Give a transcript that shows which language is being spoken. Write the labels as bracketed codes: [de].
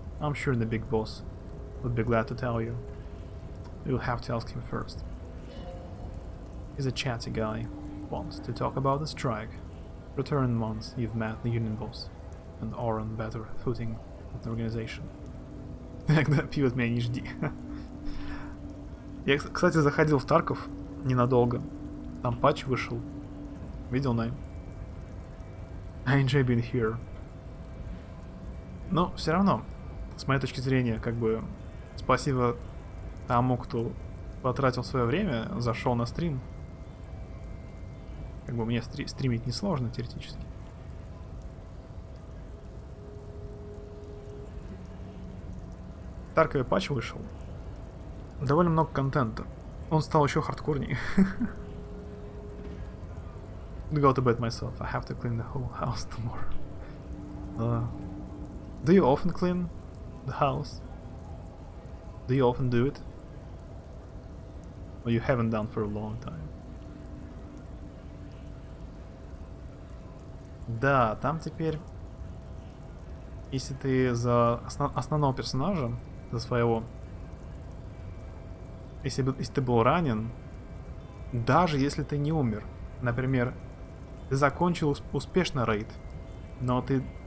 [en] I'm sure the big boss would be glad to tell you. You'll have to ask him first. He's a chatty guy. Wants to talk about the strike. Return once you've met the union boss and are on better footing with the organization. [ru] Когда пьют меня не жди. Я, кстати, заходил в Тарков ненадолго. Там патч вышел. Видел, Най? [en] I enjoy being here. [ru] Но все равно, с моей точки зрения, как бы спасибо тому, кто потратил свое время, зашел на стрим. Как бы мне стримить несложно теоретически. В Таркове патч вышел. Довольно много контента. Он стал еще хардкорнее. [en] Go to bed myself. I have to clean the whole house tomorrow. Do you often clean the house? Do you often do it? Or you haven't done for a long time? [ru] Да, там теперь, если ты за основного персонажа, за своего, если ты был ранен, даже если ты не умер, например, ты закончил успешно рейд, но ты